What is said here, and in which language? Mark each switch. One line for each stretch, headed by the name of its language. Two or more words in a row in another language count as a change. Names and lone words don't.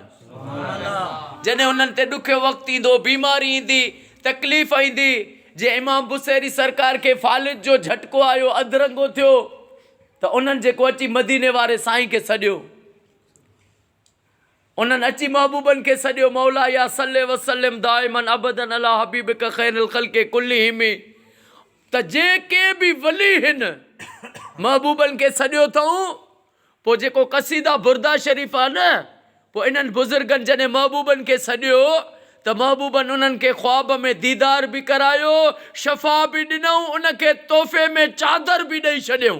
Sindhi: जॾहिं उन्हनि ते ॾुखियो वक़्तु ईंदो, बीमारी ईंदी, तकलीफ़ ईंदी, जे इमाम बुसेरी सरकार के फालिज जो झटको आयो, अधरंगो थियो, त उन्हनि जेको अची मदीने वारे साईं खे सॼो, उन्हनि अची महबूबनि खे सॼो,
Arabic: مولاي صل وسلم دائما أبدا على حبيبك خير الخلق كلهم,
Sindhi: त जेके बि वली हिन महबूबनि खे सॼो अथऊं। पोइ जेको कसीदा बुरदा शरीफ़ आहे न, पोइ इन्हनि बुज़ुर्गनि जॾहिं महबूबनि खे सॼो त महबूबनि उन्हनि खे ख्वाब में दीदार बि करायो, शफ़ा बि ॾिनऊं, उनखे तोहफ़े में चादर बि ॾेई छॾियऊं।